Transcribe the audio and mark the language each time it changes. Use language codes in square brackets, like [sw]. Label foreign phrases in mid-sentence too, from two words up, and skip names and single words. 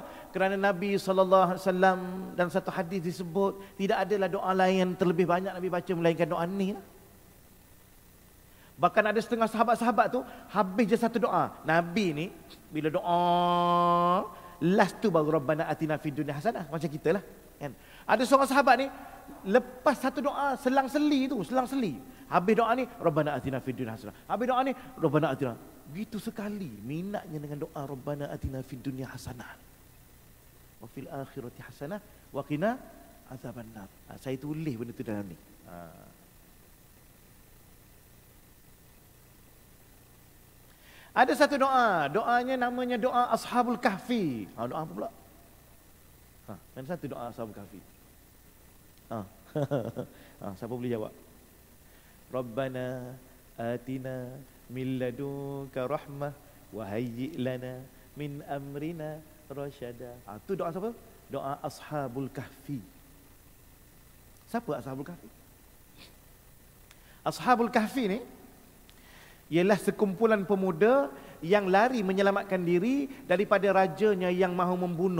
[ms] Kerana Nabi SAW dalam satu hadis disebut, tidak adalah doa lain yang terlebih banyak Nabi baca melainkan doa ni. Bahkan ada setengah sahabat-sahabat tu habis je satu doa. Nabi ni bila doa last tu baru [ar] ربنا آتنا في الدنيا حسنة, [ms] macam kita lah, kan? Ada seorang sahabat ni lepas satu doa selang-seli. Habis doa ni [ar] ربنا آتنا في الدنيا حسنة. [ms] Habis doa ni [ar] ربنا آتنا. [ms] Begitu sekali minatnya dengan doa [ar] ربنا آتنا في الدنيا حسنة وفي الآخرة حسنة وقنا عذاب النار. [ms] Saya tulis benda tu dalam ni. Ada satu doa, doanya namanya doa Ashabul Kahfi. Doa apa pula? Ada satu doa Ashabul Kahfi. Siapa boleh jawab? [ar] ربنا آتنا من لدنك رحمة وهيئ لنا من أمرنا رشدا. [ms] Itu doa siapa? Doa Ashabul Kahfi. Siapa Ashabul Kahfi? Ashabul Kahfi ni ialah sekumpulan pemuda yang lari menyelamatkan diri daripada rajanya yang mahu membunuh.